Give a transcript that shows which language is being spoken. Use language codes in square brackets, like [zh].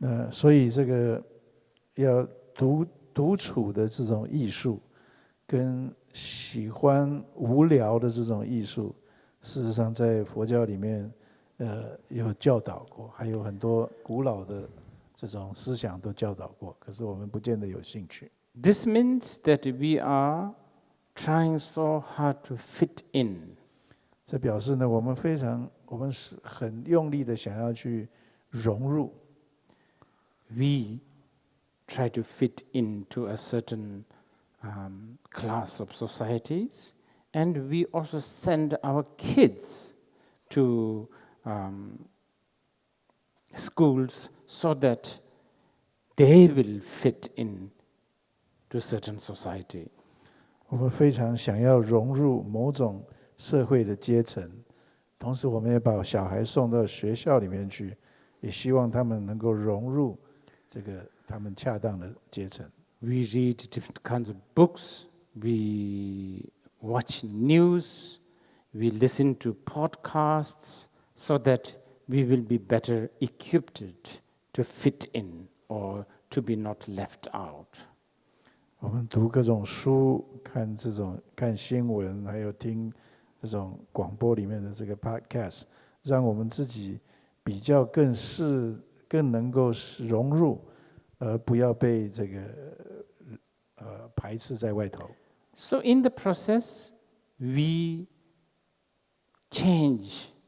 [zh] 所以这个要独处的这种艺术，跟喜欢无聊的这种艺术，事实上在佛教里面有教导过，还有很多古老的这种思想都教导过，可是我们不见得有兴趣。 [en] This means that we are trying so hard to fit in. [zh] 这表示呢，我们是很用力的想要去融入。 [en] We try to fit into a certain class of societies, and we also send our kids to schools so that they will fit in to certain society. [zh] 我们非常想要融入某种社会的阶层，同时我们也把小孩送到学校里面去，也希望他们能够融入这个他们恰当的阶层。 [en] We read different kinds of books, we watch news, we listen to podcasts so that we will be better equipped to fit in or to be not left out. [zh] 我们读各种书，看新闻，还有听这种广播里面的这个 podcast， 让我们自己比较更能够融入，而不要被这个排斥在外头。 [en] So in the process, we change.